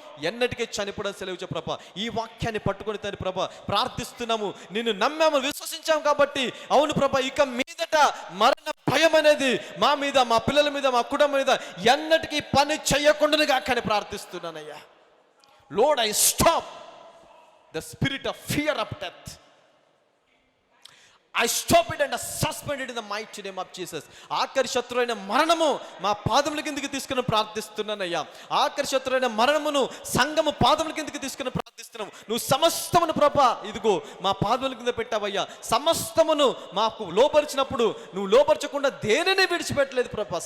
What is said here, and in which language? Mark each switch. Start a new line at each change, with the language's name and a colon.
Telugu: ఎన్నటికీ చనిపోవడం సెలవు ప్రభా. ఈ వాక్యాన్ని పట్టుకొని తండ్రి ప్రభా ప్రార్థిస్తున్నాము. నిన్ను నమ్మాము, విశ్వసించాము కాబట్టి అవును ప్రభా, ఇక మీదట మరణ భయం అనేది మా మీద, మా పిల్లల మీద, మా కుటుంబం మీద ఎన్నటికీ పని చేయకుండా కానీ ప్రార్థిస్తున్నానయ్యా.
English: Lord, I stop the spirit of fear of death. I stop it and I suspend it in the mighty name of Jesus.
Telugu: ఆఖరి శత్రువైన మరణము మా పాదముల కిందకి తీసుకుని ప్రార్థిస్తున్నానయ్యా. ఆఖరి శత్రువైన మరణమును సంఘము పాదముల కిందకి తీసుకుని ప్రార్థిస్తున్నాము. నువ్వు సమస్తమును ప్రభా ఇదిగో మా పాదముల కింద పెట్టావయ్యా. సమస్తమును మాకు లోపరిచినప్పుడు నువ్వు లోపరచకుండా దేనిని విడిచిపెట్టలేదు ప్రభా.